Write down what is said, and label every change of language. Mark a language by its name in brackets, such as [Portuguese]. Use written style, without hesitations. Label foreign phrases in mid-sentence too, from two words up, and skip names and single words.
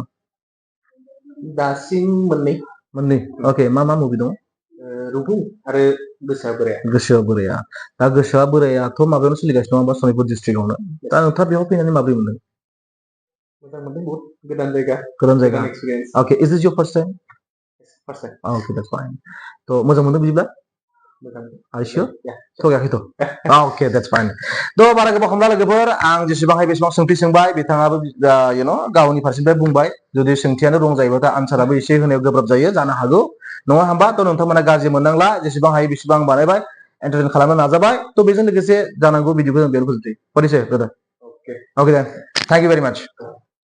[Bodo] दासिम मोननै अके मा मुभि दं रुगुं आरो गोसोआ बोराया दा गोसोआ बोरायाथ' माबायावनो सोलिगासिनो दं सनितपुर डिस्ट्रिक्टआवनो दा नोंथाङा बेयाव फैनानै माबोरै मोनदों मोजां मोनदों बहुत गोदान जायगा एक्सपिरियेन्स [English] okay is this your first time okay that's fine [Bodo] थ' मोजां मोनदों बिदिब्ला [English] Are you sure? [Bodo] थगायाखैथ' [English] okay that's fine [Bodo] थ' बारा गोबाव खालामला लोगोफोर आं जेसेबां हायो बेसेबां सोंथि सोंबाय बिथाङाबो गावनि फारसेनिफ्राय बुंबाय जुदि सोंथियानो रं जायोबाथाय आनसाराबो एसे होनायाव गोब्राब जायो जानो हागौ नङा होमबा थ' नोंथांमोना गाज्रि मोननांला जेसेबां हायो बेसेबां बानायबाय एन्टारटेन खालामनो नाजाबाय थ' बेजों लोगोसे जानांगौ भिडिअखौ जों बेयाव फोजोबसै फरिसे [English] brother okay then thank you very much